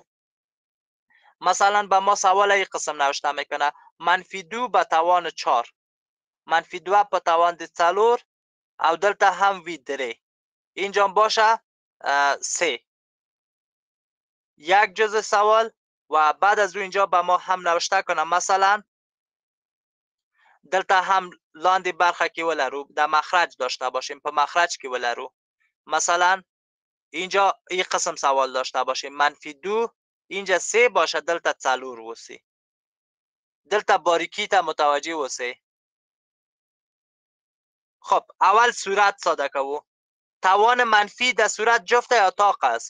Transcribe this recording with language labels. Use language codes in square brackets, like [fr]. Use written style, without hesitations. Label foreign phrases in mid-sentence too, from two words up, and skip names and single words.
[fa] مثلا به ما سوال این قسم نوشته میکنه -2 به توان 4، -2 به توان 4 [ps] او دلتا هم وی [fa] 3. اینجا باشه 3 یک جزء سوال و بعد از اینجا به ما هم نوشته کنه مثلا دلتا هم [ps] لاندی برخه که ولرو [fa] در مخرج داشته باشیم، [ps] په مخرج که ولرو. [fa] مثلا اینجا این قسم سوال داشته باشیم -2 اینجا 3 باشه دلتا 4 وسی. [ps] دلتا باریکی تا متوجه وسی. خب اول صورت ساده کوو. [fa] توان منفی در صورت جفت یا طاق است.